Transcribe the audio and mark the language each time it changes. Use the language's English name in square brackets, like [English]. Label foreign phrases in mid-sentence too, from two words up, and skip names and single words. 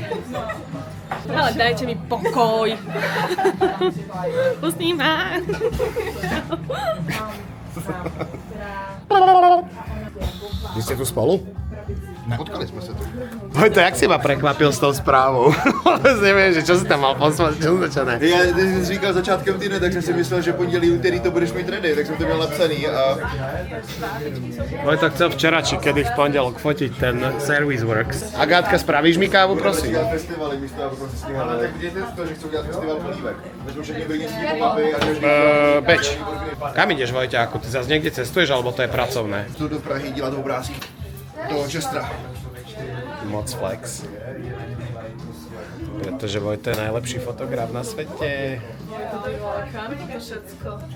[Slovak] Ale dajte mi pokoj. Pustí ma. Vy ste tu spolu? [Czech] Potkali jsme se tu. [Slovak] Vojto, jak si ma prekvapil s tou správou? Vôbec neviem, že čo si tam mal poslať, čo ne. [Czech] Já, když jsi říkal začátkem týdne, tak jsem si myslel, že pondělí, úterý to budeš mít ready, tak jsem to měl napsaný a... [Slovak] Vojto chcel včera, či kedy v pondelok fotiť ten Service Works. Agátka, spravíš mi kávu, prosím? [Czech] Dělat festivaly místo, aby prostě sníhal. Ale tak vidíte to, že chcou dělat festival polívek. Vezmu všechny brněnský pop-upy a každý... [Slovak] Beč, kam ideš, Vojťáku? Ty zase niekde cestuješ, alebo to je pracovné? [Czech] Jdu do Prahy dělat obrázky. Do Čestra. Moc flex. [Slovak] Pretože Vojto je najlepší fotograf na svete. Kam to všetko?